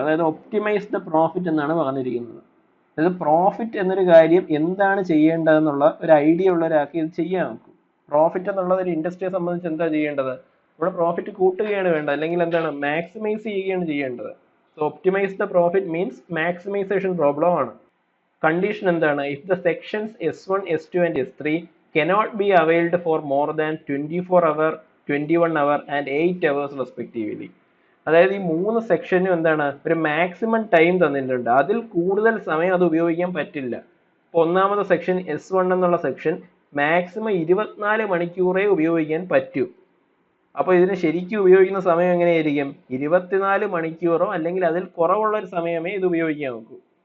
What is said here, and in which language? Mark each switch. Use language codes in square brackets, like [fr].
[ml] അതായത് [en] optimise the profit [ml] എന്നാണ് പറഞ്ഞിരിക്കുന്നത്. അതായത് പ്രോഫിറ്റ് എന്നൊരു കാര്യം എന്താണ് ചെയ്യേണ്ടതെന്നുള്ള ഒരു ഐഡിയ ഉള്ള ഒരാൾക്ക് ഇത് ചെയ്യാൻ നോക്കും. പ്രോഫിറ്റ് എന്നുള്ളത് ഒരു ഇൻഡസ്ട്രിയെ സംബന്ധിച്ച് എന്താ ചെയ്യേണ്ടത്, ഇവിടെ പ്രോഫിറ്റ് കൂട്ടുകയാണ് വേണ്ടത്, അല്ലെങ്കിൽ എന്താണ് മാക്സിമൈസ് ചെയ്യുകയാണ് ചെയ്യേണ്ടത്. So [en] optimise the profit means [ml] maximisation problem ആണ്. കണ്ടീഷൻ എന്താണ്, [en] If the sections S1, S2 and S3 cannot be availed for more than 24 hour, 21 hour and 8 hours respectively. [ml] അതായത് ഈ 3 സെക്ഷനും എന്താണ്, ഒരു മാക്സിമം ടൈം തന്നിട്ടുണ്ട്, അതിൽ കൂടുതൽ സമയം അത് ഉപയോഗിക്കാൻ പറ്റില്ല. ഇപ്പോൾ ഒന്നാമത്തെ സെക്ഷൻ S1 എന്നുള്ള സെക്ഷൻ മാക്സിമം 24 മണിക്കൂറേ ഉപയോഗിക്കാൻ പറ്റൂ. അപ്പോൾ ഇതിന് ശരിക്കും ഉപയോഗിക്കുന്ന സമയം എങ്ങനെയായിരിക്കും, 24 മണിക്കൂറോ അല്ലെങ്കിൽ അതിൽ കുറവുള്ള ഒരു സമയമേ ഇത് ഉപയോഗിക്കാൻ നോക്കൂ.